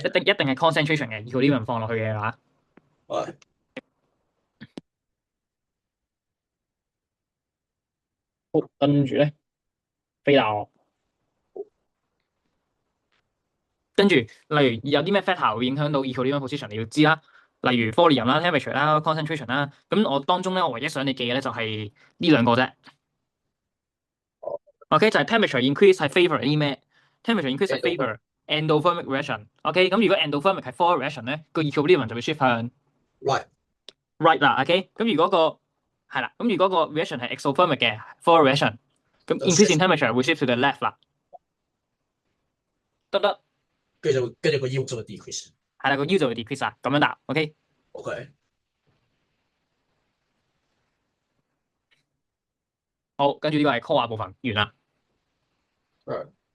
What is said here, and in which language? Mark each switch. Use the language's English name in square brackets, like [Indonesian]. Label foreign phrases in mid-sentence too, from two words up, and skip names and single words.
[Cantonese] 一定係 concentration 嘅 equilibrium 放落去嘅話，係好，跟住咧飛流，跟住例如有啲咩 factor 會影響到 [English] equilibrium position， [Cantonese] 你要知啦，例如 volume 啦、temperature 啦、concentration 啦，咁我當中咧我唯一想你記嘅咧就係呢兩個啫。OK，就係 [English] temperature increase [Cantonese] 係 favour 啲咩 ？ [English] temperature increase [Cantonese] 係 [English] favour endothermic reaction。 [Cantonese] OK，咁如果 endothermic 係 [English] forward reaction [Cantonese] 咧，個 equilibrium 就會 shift 向 [English] right [Cantonese] right 啦。OK，咁如果個係啦，咁如果個 reaction 係 exothermic 嘅 [English] forward reaction， [Cantonese] 咁 [English] increase in temperature [Cantonese] 會 [English] shift to the left [Cantonese] 啦，得唔得？跟住個 U 就會 decrease。係啦，個 U 就會 decrease 啦，咁樣答。OK， OK，好，跟住呢個係 core 部分完啦。係